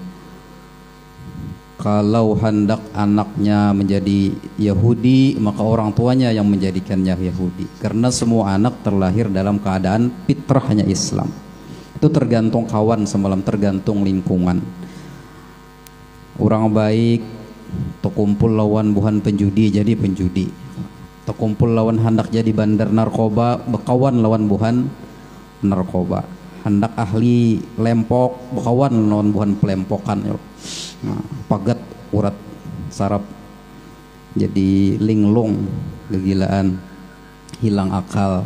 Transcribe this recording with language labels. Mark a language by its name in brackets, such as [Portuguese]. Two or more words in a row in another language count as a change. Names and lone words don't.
[Indonesian] Kalau hendak anaknya menjadi Yahudi, maka orang tuanya yang menjadikannya Yahudi. Karena semua anak terlahir dalam keadaan fitrahnya Islam. Itu tergantung kawan semalam, tergantung lingkungan. [Banjar] Orang baik terkumpul lawan buhan penjudi, jadi penjudi. Terkumpul lawan hendak jadi bandar narkoba, berkawan lawan buhan narkoba. Hendak ahli lempok, berkawan lawan buhan pelempokan. Nah, pagat urat sarap, jadi linglung, kegilaan, hilang akal.